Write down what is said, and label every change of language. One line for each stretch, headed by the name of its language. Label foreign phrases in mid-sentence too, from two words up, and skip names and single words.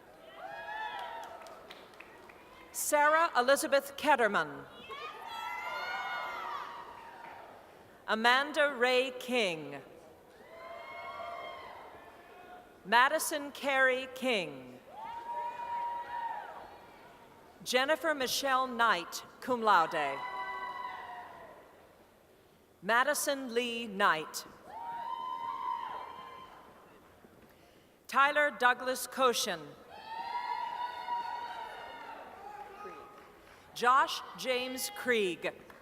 English: Sarah Elizabeth Ketterman. Amanda Ray King. Madison Carey King. Jennifer Michelle Knight,
Latin: cum laude.
English: Madison Lee Knight. Tyler Douglas Koshin. Josh James Krieg.